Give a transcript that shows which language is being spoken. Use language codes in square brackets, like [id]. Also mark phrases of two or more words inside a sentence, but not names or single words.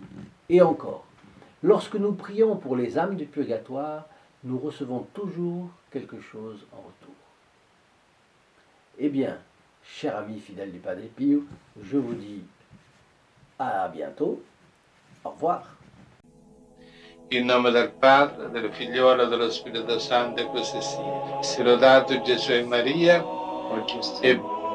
[fr] Et encore, lorsque nous prions pour les âmes du purgatoire, nous recevons toujours quelque chose en retour. Eh bien, chers amis fidèles du Padre Pio, je vous dis à bientôt. Au revoir. [it] In nome del Padre, del Figliolo e dello Spirito Santo, e così sia. Sia lodato Gesù e Maria, e